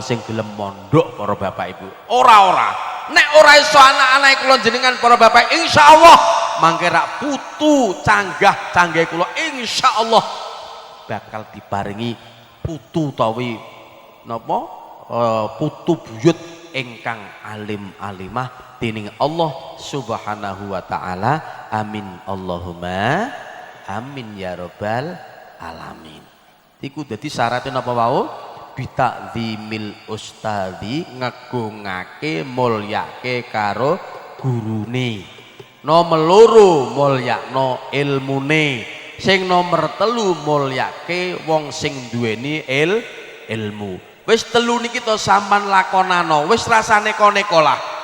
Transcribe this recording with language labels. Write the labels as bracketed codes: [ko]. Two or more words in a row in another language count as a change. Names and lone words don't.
[jv] sing gelem mondok para bapak ibu ora nek ora iso anak-anak kula jenengan para bapak insyaallah mangke rak putu canggah kula insyaallah bakal diparingi putu tawi napa putu buyut ingkang alim alimah dening [ar] الله سبحانه وتعالى آمين اللهم آمين يا رب العالمين [jv] iku dadi syaratnya napa wau [ar] بتعظيم الأستاذ [jv] ngegungake mulyake karo gurune nomor loro mulyakno ilmune sing nomor telu mulyake wong sing duweni ilmu wis telu niki to sampean lakonano wis rasane koneko lah